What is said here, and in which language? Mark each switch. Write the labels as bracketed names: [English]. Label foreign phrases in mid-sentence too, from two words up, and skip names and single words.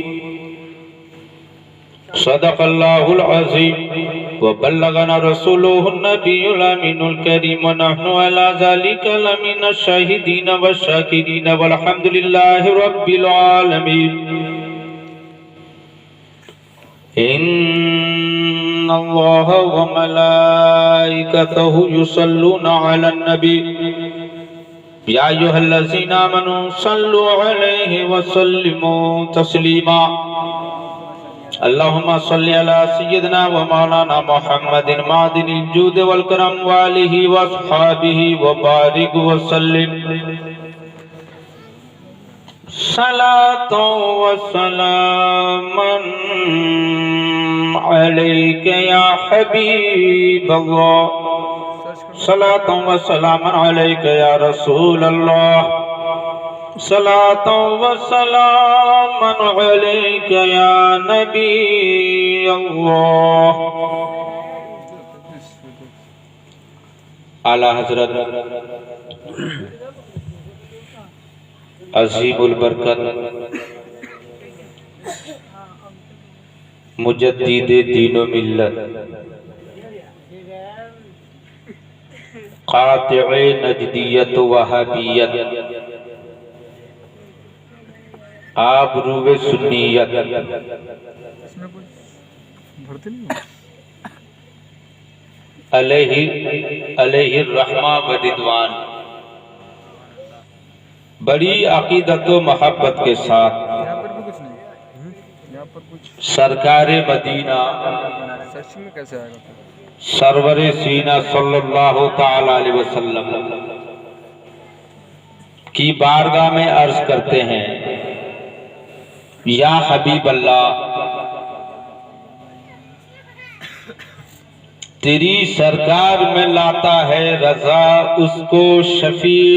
[Arabic] صدق الله العظيم وبلغنا رسوله النبي الأمين الكريم ونحن على ذلك لمن الشاهدين والشاكرين والحمد لله رب العالمين. إن الله وملائكته يصلون على النبي يا أيها الذين آمنوا صلوا عليه وسلموا تسليما. اللهم صل على سيدنا ومولانا محمد معدن الجود والكرم وآله وأصحابه وبارك وسلم. صلاة وسلاما عليك يا حبيب الله. صلاة وسلاما عليك يا رسول الله. صلاة وسلاما عليك يا نبي الله. [Urdu] اعلیٰ حضرت عظیم البرکت مجدد دین و ملت قاطع نجدیت وہابیت آبروئے سنیت علیہ رحمہ و رضوان بڑی عقیدت و محبت کے ساتھ سرکارِ مدینہ سرورِ سینہ [Arabic] صلى الله تعالى عليه وسلم [Urdu] کی بارگاہ میں عرض کرتے ہیں, [Arabic] يا حبيب الله, [Urdu] تیری سرکار میں لاتا ہے رضا اس کو شفیع.